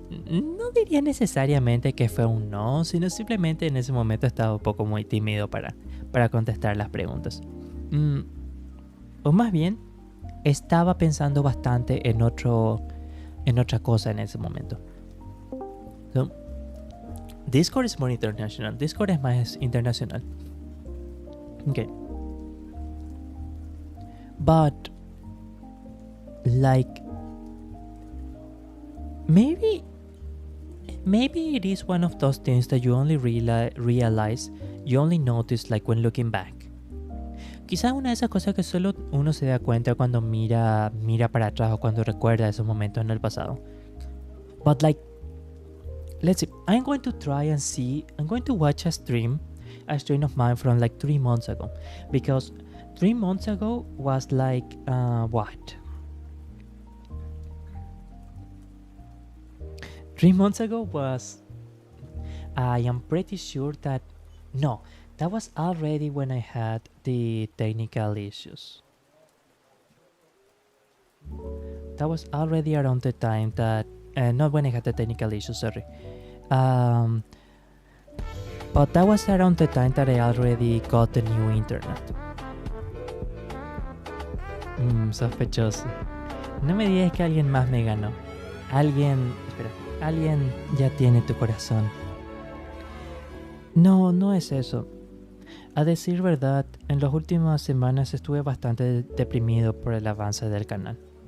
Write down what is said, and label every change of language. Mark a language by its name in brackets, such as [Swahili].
[Spanish] No diría necesariamente que fue un no, sino simplemente en ese momento estaba un poco muy tímido para contestar las preguntas. O más bien, estaba pensando bastante en otra cosa en ese momento. So, Discord es [English] more international. [Spanish] Discord es más internacional. [English] Okay. But maybe it is one of those things that you only realize, you only notice when looking back. [Spanish] Quizás una de esas cosas que solo uno se da cuenta cuando mira para atrás o cuando recuerda esos momentos en el pasado. [English] But like, let's see. I'm going to try and see. I'm going to watch a stream of mine from like 3 months ago, because 3 months ago was like what? 3 months ago was. I am pretty sure that no, that was already when I had the technical issues. That was already around the time that not when I had the technical issues, sorry. But that was around the time that I already got the new internet. [Spanish] Sospechoso. No me digas que alguien más me ganó. Alguien ya tiene tu corazón. No, no es eso. A decir verdad, en las últimas semanas estuve bastante deprimido por el avance del canal.